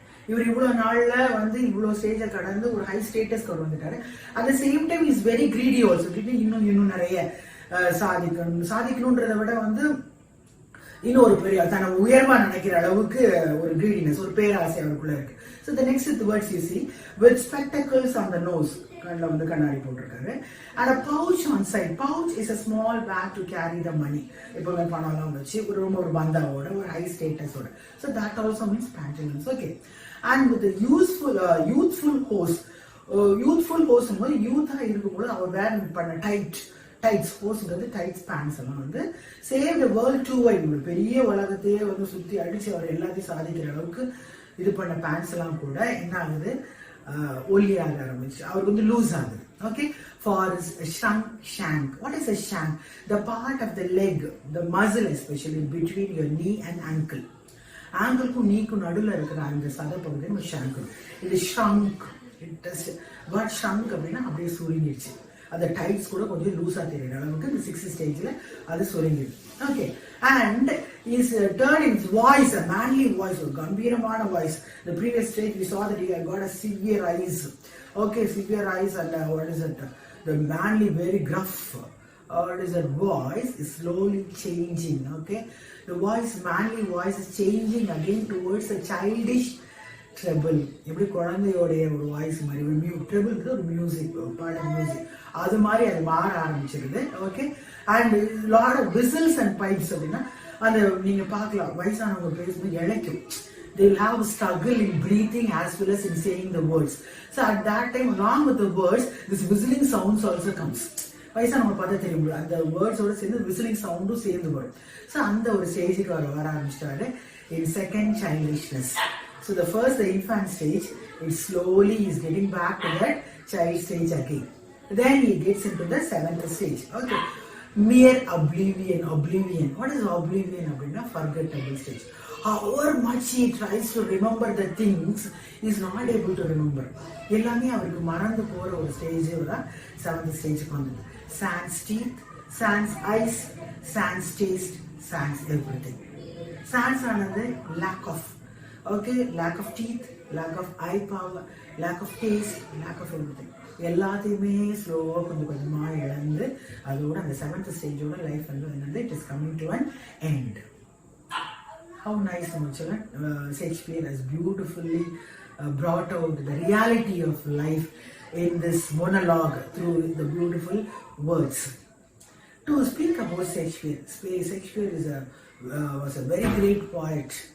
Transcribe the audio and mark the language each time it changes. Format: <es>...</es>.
<ta>இவர் இவ்வளோ நாளில் வந்து இவ்வளோ ஸ்டேஜை கடந்து ஒரு ஹை ஸ்டேட்டஸ் கொண்டு வந்துட்டாரு.</ta> <en>At the same time is very greedy also.</en> <ta>இன்னும் நிறைய சாதிக்கணுன்றதை விட வந்து இன்னும் ஒரு பெரிய தன்னை உயர்வா நினைக்கிற அளவுக்கு ஒரு கிரீடினஸ், ஒரு பேராசை அவருக்குள்ள இருக்கு.</ta> <en>So the next words you see, with spectacles on the nose,</en> <ta>கண்ணில் வந்து கண்ணாடி போட்டிருக்காரு.</ta> <en>And a pouch on side. Pouch is a small bag to carry the money.</en> <ta>எப்பவுமே பணம்லாம் வச்சு ஒரு பந்தாவோட ஒரு high ஸ்டேட்டஸோட.</ta> <en>So that also means pantaloons. Okay. And with the youthful horse.</en> <ta>Youthful horse போது யூத்தா இருக்கும்போது அவர் வேர் பண்ண டைட்ஸ் ஹோர்ஸ்ங்கிறது டைட்ஸ் பேண்ட்ஸ் எல்லாம் வந்து</ta> <en>save the world too wide,</en> <ta>ஒரு பெரிய உலகத்தையே வந்து சுத்தி அடிச்சு அவர் எல்லாத்தையும் சாதிக்கிற அளவுக்கு இது பண்ண பேண்ட்ஸ் எல்லாம் கூட என்ன ஆகுது, ஒல்லியாக ஆரம்பிச்சு அவருக்கு வந்து லூஸ் ஆகுது.</ta> <en>Okay. For shank. What is a shank? The part of the leg, the muscle especially between your knee and ankle.</en> <ta>ஆங்கிள்க்கும் நீக்கும் நடுவில் இருக்கிற அந்த சத பகுதி நம்ம ஷாங்க். இது ஷ்ரங்க். பட் ஷ்ரங்க் அப்படின்னா அப்படியே சுருங்கிடுச்சு. அந்த டைட்ஸ் கூட கொஞ்சம் லூஸா தெரியுற அளவுக்கு இந்த 6th ஸ்டேஜ்ல அது சுருங்கிடுது. Okay.</ta> <en>And his turning voice, a manly voice, a கம்பீரமான voice. The previous stage we saw that he had got a severe eyes. Okay, severe eyes, and what is it? The manly, very gruff. What is that voice is slowly changing. Okay, the voice, manly voice, is changing again towards a childish treble.</en> <ta>எப்படி குழந்தையோடைய ஒரு voice மாதிரி treble ஒரு music, பாட music அது மாதிரி அது மாற ஆரம்பிச்சிருது. Okay.</ta> <en>and lot of whistles and pipes</en> <ta>அப்படின்னா அந்த நீங்க பார்க்கலாம் வயசானவங்க பேசும்போது இழைக்கும்.</ta> <en>They will have a struggle in breathing as well as in saying the words. So at that time, along with the words, this whistling sounds also comes.</en> <ta>வயசானவங்க பார்த்தா தெரியும், அந்த வேர்ட்ஸோட சேர்ந்து விசிலிங் சவுண்டும் சேர்ந்து வரும். ஸோ அந்த ஒரு ஸ்டேஜுக்கு அவர் வர ஆரம்பிச்சிட்டாரு</ta> <en>in second childishness. So the first, the infant stage, it slowly is getting back to that child stage again. Then he gets into the 7th stage. Okay. Mere oblivion. What is oblivion? Forgettable stage. However much he tries to remember the things, he is not able to remember.</en> <ta>எல்லாமே அவருக்கு மறந்து போற ஒரு stage தான் 7th ஸ்டேஜ்க்கு வந்தது.</ta> <en>Sans teeth, sans eyes, sans taste, sans everything. Sans ஆனது lack of. Okay, lack of teeth, lack of eye power, lack of taste, lack of everything.</en> <ta>எல்லாத்தையுமே ஸ்லோவாக கொஞ்சமாக இழந்து அதோட அந்த 7th ஸ்டேஜோட லைஃப் வந்து என்னது,</ta> <en>It is coming to an end. How nice, children. Shakespeare has beautifully brought out the reality of life in this monologue through the beautiful words. To speak about Shakespeare was a very great poet.</en>